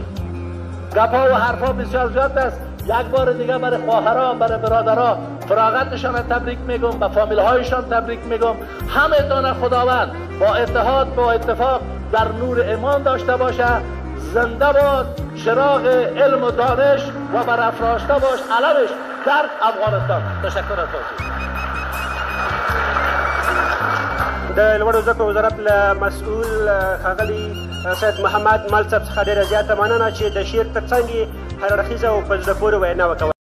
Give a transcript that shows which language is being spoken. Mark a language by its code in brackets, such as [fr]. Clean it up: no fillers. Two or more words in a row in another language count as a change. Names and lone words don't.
[fa] گپا و حرفا بسیار زیاد است. یک بار دیگه برای خواهرها، برای برادرها فراغتشان تبریک میگم، به فامیل هایشان تبریک میگم. همه تان خداوند با اتحاد، با اتفاق در نور ایمان داشته باشه. زنده باد چراغ علم و دانش و برافراشته باش علمش در افغانستان. تشکر از توضیح. [ps] د لوړو زده کړو وزارت له مسؤل ښاغلي سید محمد مل صاحب څخه ډېره زیاته مننه چې د شعر تر څنګ یې هر اړخیزه او په زړه پورې وینا وکړه.